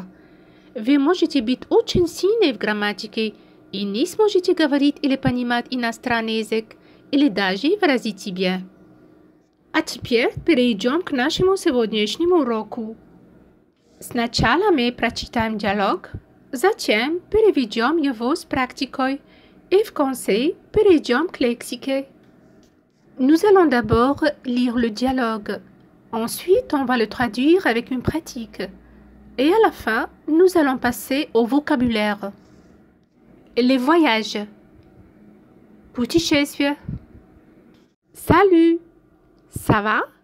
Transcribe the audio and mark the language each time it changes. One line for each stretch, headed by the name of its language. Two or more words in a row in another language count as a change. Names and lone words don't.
Russian: Вы можете быть очень сильны в грамматике и не сможете говорить или понимать иностранный язык, или даже выразить себя. А теперь перейдем к нашему сегодняшнему уроку. Сначала мы прочитаем диалог, затем переведем его с практикой et в конце перейдем к лексике.
French: Nous allons d'abord lire le dialogue. Ensuite, on va le traduire avec une pratique. Et à la fin, nous allons passer au vocabulaire. Les voyages. Путешествие. Salut. Ça va?